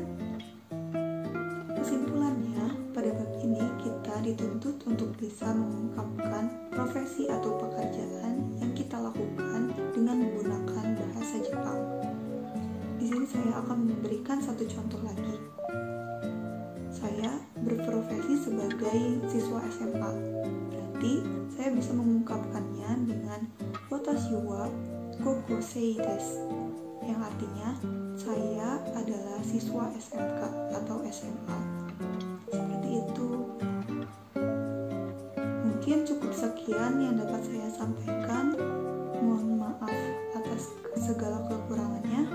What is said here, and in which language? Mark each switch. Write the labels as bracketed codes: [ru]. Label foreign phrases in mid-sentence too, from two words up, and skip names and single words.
[id] Kesimpulannya, pada bab ini kita dituntut untuk bisa mengungkapkan profesi atau pekerjaan yang kita lakukan dengan menggunakan bahasa Jepang. Di sini saya akan memberikan satu contoh lagi. Saya berprofesi sebagai siswa SMA. Berarti saya bisa mengungkapkannya dengan [ja] 私は高校生です, [id] yang artinya saya adalah siswa SMK atau SMA. Seperti itu. Mungkin cukup sekian yang dapat saya sampaikan. Mohon maaf atas segala kekurangannya.